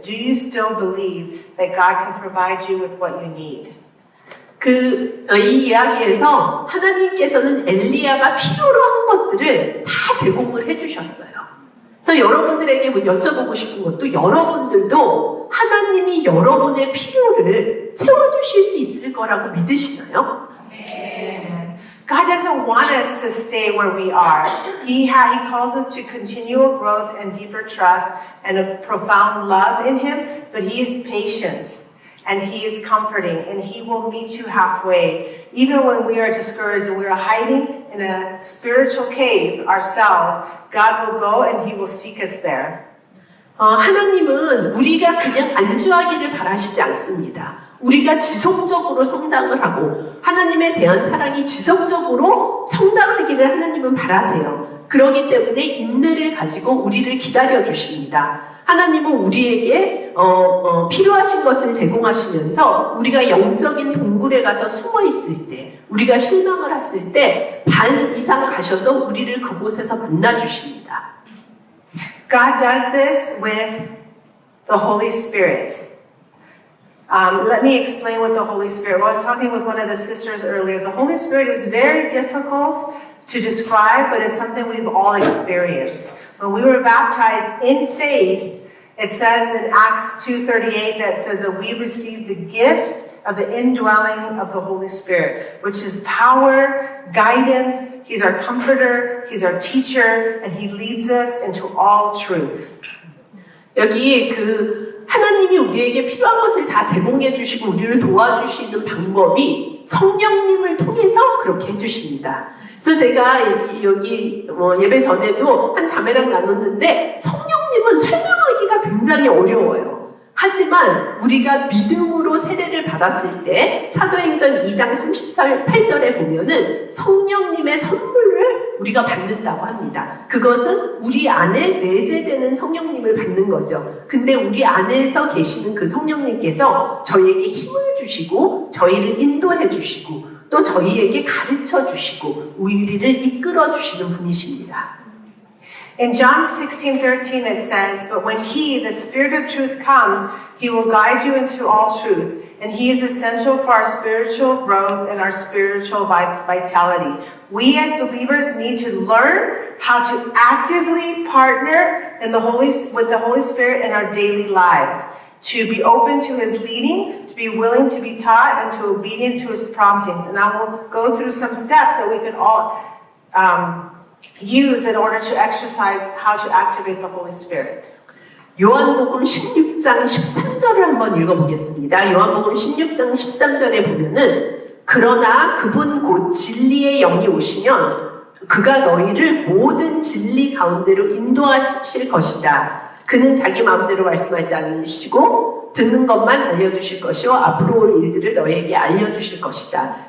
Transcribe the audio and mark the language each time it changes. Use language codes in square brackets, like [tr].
[en] Do you still believe that God can provide you with what you need? [ko] 이 이야기에서 하나님께서는 엘리야가 필요로 한 것들을 다 제공을 해주셨어요. 그래서 여러분들에게 여쭤보고 싶은 것도 여러분들도 하나님이 여러분의 필요를 채워주실 수 있을 거라고 믿으시나요? [en] God doesn't want us to stay where we are. He calls us to continual growth and deeper trust and a profound love in Him, but He is patient. And He is comforting, and He will meet you halfway. Even when we are discouraged and we are hiding in a spiritual cave ourselves, God will go and He will seek us there. [ko] 하나님은 우리가 그냥 안주하기를 바라시지 않습니다. 우리가 지속적으로 성장을 하고 하나님에 대한 사랑이 지속적으로 성장하기를 하나님은 바라세요. 그렇기 때문에 인내를 가지고 우리를 기다려 주십니다. 하나님은 우리에게 필요하신 것을 제공하시면서 우리가 영적인 동굴에 가서 숨어 있을 때, 우리가 실망을 했을 때 반 이상 가셔서 우리를 그곳에서 만나 주십니다. [en] God does this with the Holy Spirit. Let me explain with the Holy Spirit. I was talking with one of the sisters earlier. The Holy Spirit is very difficult to describe, but it's something we've all experienced. When we were baptized in faith, it says in Acts 2:38 that says that we received the gift of the indwelling of the Holy Spirit, which is power, guidance. He's our comforter, He's our teacher, and He leads us into all truth. [ko] 여기 하나님이 우리에게 필요한 것을 다 제공해 주시고 우리를 도와주시는 방법이 성령님을 통해서 그렇게 해주십니다. 그래서 제가 여기 예배 전에도 한 자매랑 나눴는데 성령님은 설명하기가 굉장히 어려워요. 하지만 우리가 믿음으로 세례를 받았을 때 사도행전 2장 38절에 보면은 성령님의 선물을 우리가 받는다고 합니다. 그것은 우리 안에 내재되는 성령님을 받는 거죠. 근데 우리 안에서 계시는 그 성령님께서 저희에게 힘을 주시고 저희를 인도해 주시고 또 저희에게 가르쳐 주시고 우리를 이끌어 주시는 분이십니다. [en] In John 16:13 it says, "But when He, the Spirit of truth, comes, He will guide you into all truth, and He is essential for our spiritual growth and our spiritual vitality." We as believers need to learn how to actively partner with the Holy Spirit in our daily lives, to be open to His leading, to be willing to be taught, and to be obedient to His promptings. And I will go through some steps that we can all use in order to exercise how to activate the Holy Spirit. [ko] 요한복음 16장 13절을 한번 읽어보겠습니다. 요한복음 16장 13절에 보면은 그러나 그분 곧 진리의 영이 오시면 그가 너희를 모든 진리 가운데로 인도하실 것이다. 그는 자기 마음대로 말씀하지 않으시고 듣는 것만 알려주실 것이요 앞으로 올 일들을 너희에게 알려주실 것이다.